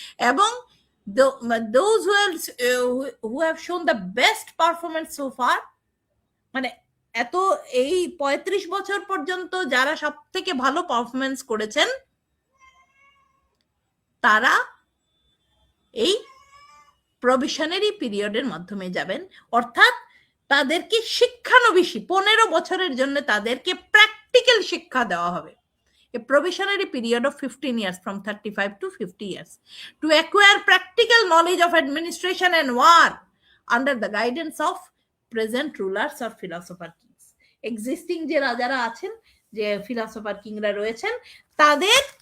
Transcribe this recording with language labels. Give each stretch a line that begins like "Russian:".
Bangla: এবং
English: those who have shown the best performance so far,
Bangla: মানে এত এই 35 বছর পর্যন্ত যারা সব থেকে ভালো পারফরমেন্স করেছেন, তারা এই প্রবেশনারি পিরিয়ডের মাধ্যমে যাবেন। অর্থাৎ তাদেরকে শিক্ষানবিশী 15 বছরের জন্য তাদেরকে প্র্যাকটিক্যাল শিক্ষা দেওয়া হবে।
English: A probationary period of 15 years, from 35 to 50 years, to acquire practical knowledge of administration and war under the guidance of present rulers or philosopher kings.
Bangla: Existing যে রাজারা আছেন, যে ফিলসফার কিংরা রয়েছেন, তাদের